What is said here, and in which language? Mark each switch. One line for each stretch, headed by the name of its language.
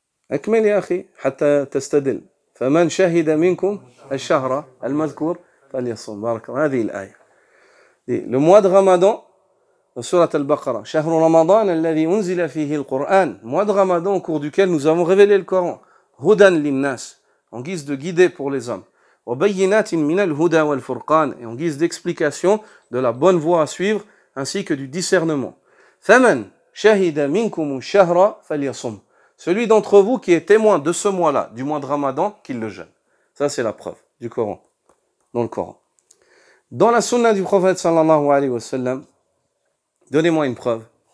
Arabic: أكمل يا أخي حتى تستدل فمن شهد منكم الشهر المذكور فليصوم بارك الله هذه الآية.
French: Le mois de Ramadan dans Surat al-Baqarah
Arabic: شهر رمضان الذي أنزل فيه القرآن,
French: mois de Ramadan au cours duquel nous avons révélé le Coran,
Arabic: هدى للناس,
French: en guise de guider pour les hommes,
Arabic: وبينات من الهدى والفرقان,
French: et en guise d'explication de la bonne voie à suivre ainsi que du discernement.
Arabic: فمن شهد منكم الشهر فليصوم.
French: Celui d'entre vous qui est témoin de ce mois-là, du mois de Ramadan, qu'il le jeûne. Ça, c'est la preuve du Coran, dans le Coran. Dans la sunna du prophète sallallahu alayhi wa sallam, donnez-moi une preuve.